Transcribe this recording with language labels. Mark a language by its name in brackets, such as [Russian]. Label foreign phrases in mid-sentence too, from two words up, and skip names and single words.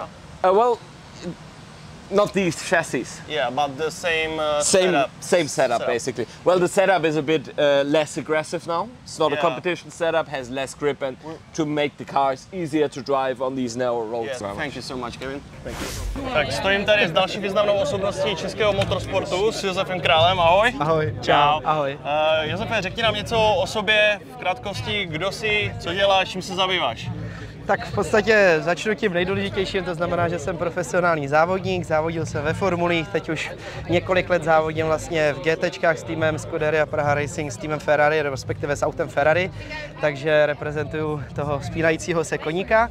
[English] Well, not these chassis. Yeah, but the same Same setup basically. Well, the setup is a bit less aggressive now. It's not a Yeah. competition setup. Has less grip and to make the cars easier to drive on these narrow roads. Yeah, thank you so much, Kevin. Thank you. [Czech] Tak stojím tady s další významnou osobností českého motorsportu, s Josefem Králem. Ahoj. Ahoj, čau. Ahoj. Josefe, řekni nám něco o sobě v krátkosti, kdo jsi, co děláš, čím se zabýváš. Tak v podstatě začnu tím nejdůležitějším, to znamená, že jsem profesionální závodník, závodil jsem ve formulích, teď už několik let závodím vlastně v GTčkách s týmem Scuderia Praha Racing, s týmem Ferrari, respektive s autem Ferrari, takže reprezentuju toho spínajícího se koníka.